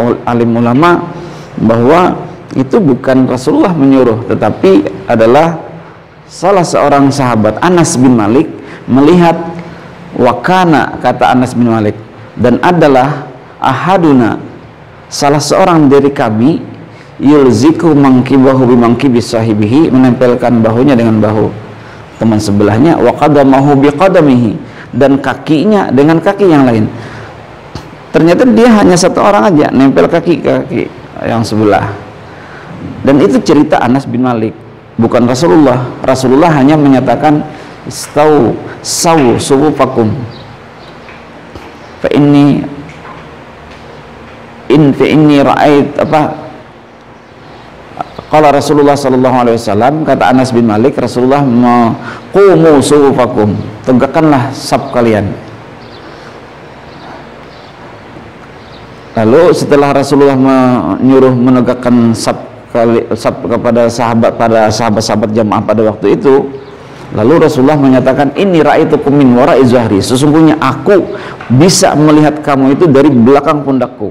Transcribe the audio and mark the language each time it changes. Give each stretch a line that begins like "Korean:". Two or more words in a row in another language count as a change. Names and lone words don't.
Indonesian: alim ulama bahwa itu bukan Rasulullah menyuruh, tetapi adalah salah seorang sahabat, Anas bin Malik, melihat wakana, kata Anas bin Malik, dan adalah ahaduna, salah seorang dari kami,
Arabic: يلزق منكبه بمنكب صاحبه,
Indonesian: menempelkan bahunya dengan bahu teman sebelahnya,
Arabic: وقدمه بقدمه,
Indonesian: dan kakinya dengan kaki yang lain. Ternyata dia hanya satu orang aja nempel kaki yang sebelah. Dan itu cerita Anas bin Malik, bukan Rasulullah. Rasulullah hanya menyatakan
Arabic: سووا صفوفكم فإني رأيت قال رسول الله صلى الله عليه وسلم,
Indonesian: kata Anas bin Malik, Rasulullah
Arabic: قوموا صفوفكم,
Indonesian: tegakkanlah saf kalian. Lalu setelah Rasulullah menyuruh menegakkan saf kepada sahabat-sahabat jamaah pada waktu itu, lalu Rasulullah menyatakan,
Arabic: إني رأيتكم من وراء ظهري,
Indonesian: sesungguhnya aku bisa melihat kamu itu dari belakang pundakku.